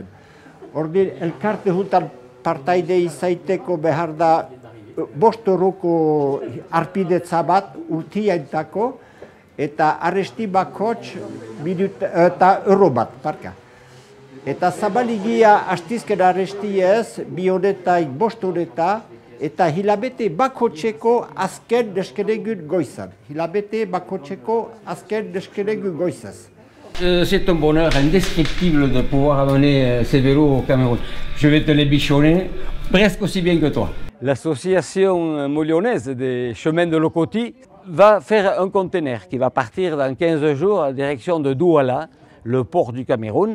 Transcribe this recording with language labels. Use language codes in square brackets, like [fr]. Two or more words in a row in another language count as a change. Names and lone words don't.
[eu] Ordin, elkarte juntan partaide izaiteko behar da 5 euroko arpidetza bat urtiaintako, eta arresti bakots eta euro bat, parka. Eta zabaligia astizken arrestiez, 2 honetaik 5 honeta, eta hilabete bakotseko azken neskenegun goizan. Hilabete bakotseko azken neskenegun goizaz. [fr] C'est un bonheur indescriptible de pouvoir amener ces vélos au Cameroun. Je vais te les bichonner presque aussi bien que toi. L'association moulionnaise des chemins de Lokoti va faire un conteneur qui va partir dans 15 jours en direction de Douala, le port du Cameroun.